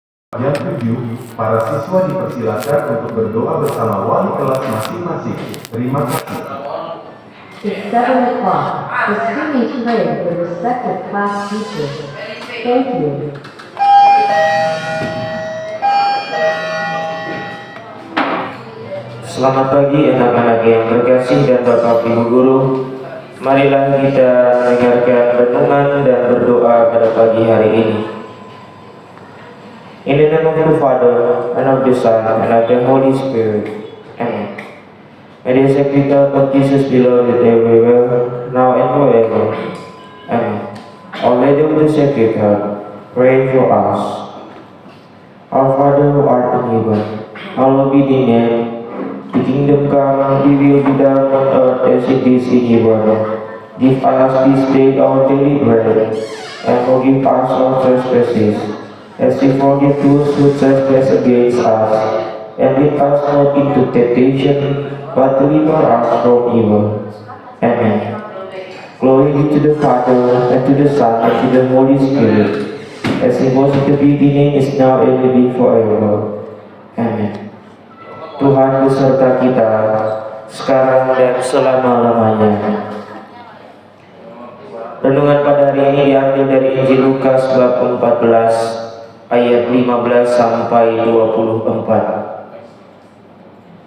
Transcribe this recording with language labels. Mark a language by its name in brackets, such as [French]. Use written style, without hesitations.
[Indonesian] Jam 7, para siswa dipersilakan untuk berdoa bersama wali kelas masing-masing. Terima kasih. [English] It's 7 o'clock. The students pray with respective class teachers. Thank you. [Indonesian] Selamat pagi anak-anak yang terkasih dan Bapak Ibu Guru. Marilah kita mendengarkan renungan dan berdoa pada pagi hari ini. [English] In the name of the Father, and of the Son, and of the Holy Spirit. Amen. May the sacred heart of Jesus be loved everywhere, now and forever. Amen. Our Lady of the Sacred Heart, pray for us. Our Father who art in heaven, hallowed be thy name. The kingdom come, thy will be done on earth as it is in heaven. Give us this day our daily bread, and forgive us our trespasses, as we forgive those who trespass against us. And lead us not into temptation, but deliver us from evil. Amen. Glory be to the Father, and to the Son, and to the Holy Spirit, as it was in the beginning, is now, and will be forever. Amen. [Indonesian] Tuhan beserta kita, sekarang dan selama-lamanya. Renungan pada hari ini diambil dari Injil Lukas bab 14 ayat 15 sampai 24.